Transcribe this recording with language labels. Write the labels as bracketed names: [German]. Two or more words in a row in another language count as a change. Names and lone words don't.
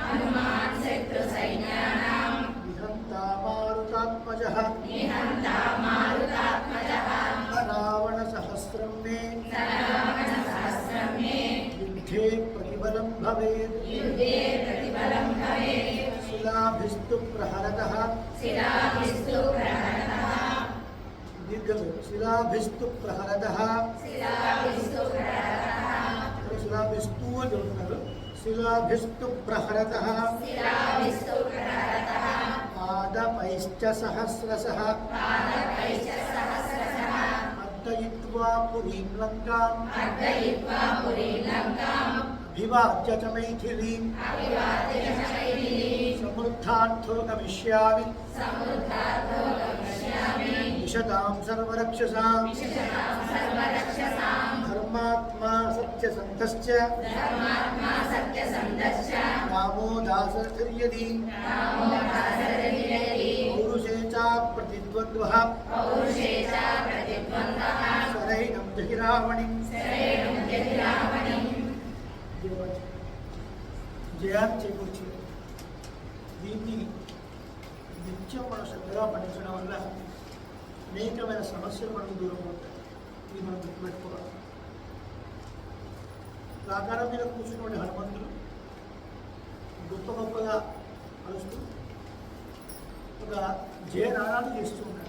[Sanskrit] నిహంతా మారుతాత్మజః రావణ సహస్రం మే యుద్ధే ప్రతిబలం భవేత్ శిలాభిస్తు ప్రహరతః దీర్ఘం శిలాభిస్తు ప్రహరతః శిలాభిస్తు [Telugu] అని చెప్తున్నారు. [Sanskrit] శిలాభిస్తు ప్రహరతః పాదపైశ్చ సహస్రశః అర్దయిత్వా పురీం లంకాం अभिवाद्य च मैथिली समृद्धार्थो गमिष्यामि विशतां सर्वरक्षसां धर्मात्मा सत्यसन्धश्च रामो दासर्यदि पौरुषे च प्रतिद्वन्द्वः सरैनं जहिरावणिं [Telugu] జయాన్ని చేకూర్చి దీన్ని నిత్యం మన శ్రద్ధగా పండించడం వల్ల అనేకమైన సమస్యలు మనకు దూరం అవుతాయి. ఇది మనం గుర్తుపెట్టుకోవాలి. ప్రాకారం మీద కూర్చున్నటువంటి హనుమంతులు గొప్ప గొప్పగా కలుస్తూ ఒక జయనాదాలు చేస్తూ ఉంటాడు.